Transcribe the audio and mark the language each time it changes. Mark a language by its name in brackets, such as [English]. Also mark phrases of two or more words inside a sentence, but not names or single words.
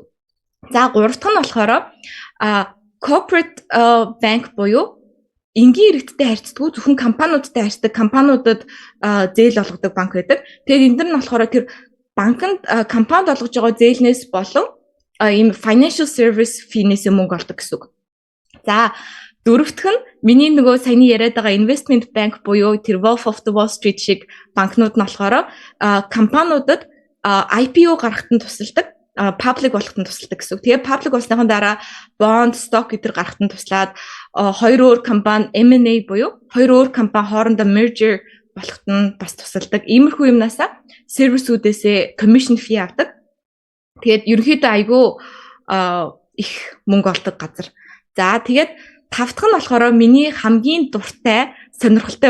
[Mongolian] За гурав дахь нь болохоор [English] corporate bank [Mongolian] буюу энгийн иргэдтэй харьцдаг, зөвхөн компаниудтай харьцдаг, компаниудад зээл олгодог банк байдаг. Тэгээд энэ нь болохоор тэр банкнд компанид олгож байгаа зээлнээс болон ийм [English] financial service fee- [Mongolian] нээс мөнгө олдог гэсэн үг. За дөрөвдөх нь миний нөгөө саяны яриад байгаа [English] investment bank [Mongolian] буюу тэр Wolf of the Wall Street шиг банкнууд нь болохоор компаниудад IPO гаргахад нь тусалдаг. Public болоход нь тусалдаг гэсэн үг. Тэгээ public болсныхан дараа [English] bond, stock [Mongolian] гэдэр гаргахад нь туслаад хоёр өөр компани M&A буюу хоёр өөр компани хоорондоо merger болоход нь бас тусалдаг. Иймэрхүү юмнасаа сервисүүдээсээ [English] commission fee [Mongolian] авдаг. Тэгээд ерөнхийдөө айгүй их мөнгө олдог газар. За тэгээд тав дахь нь болохоор миний хамгийн дуртай сонирхолтой банк.